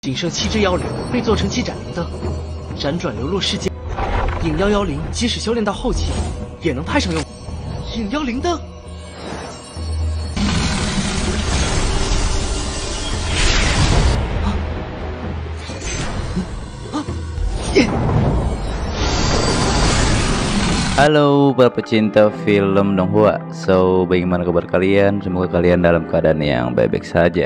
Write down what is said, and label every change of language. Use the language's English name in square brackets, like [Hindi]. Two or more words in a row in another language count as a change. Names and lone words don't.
[Chinese] 仅剩7只妖灵被做成7盏灵灯，辗转流落世界。影妖妖灵即使修炼到后期，也能派上用。影妖灵灯。 [Indonesian] Halo para pecinta film Donghua. So, bagaimana kabar kalian? Semoga kalian dalam keadaan yang baik-baik saja.